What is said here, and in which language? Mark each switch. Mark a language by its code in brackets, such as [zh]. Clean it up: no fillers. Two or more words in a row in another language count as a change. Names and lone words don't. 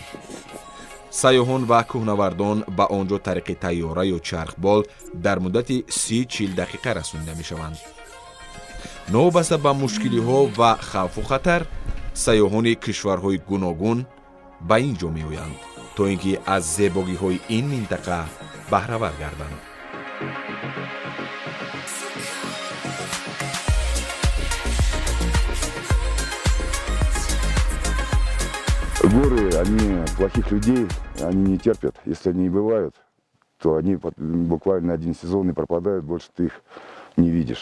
[tg] сайёҳон ва кӯҳнавардон ба он ҷо тариқи тайёра ё чархбол дар муддати 30-40 дақиқа расонида мешаванд. новобаста ба мушкилиҳо ва хавфу хатар, сайёҳони кишварҳои гуногун ба ин ҷо меоянд, то ин ки аз зебогиҳои ин минтақа баҳравар гарданд. [ru] Горы, они плохих людей, они не терпят. Если они и бывают, то они буквально один сезон и пропадают, больше ты их не видишь.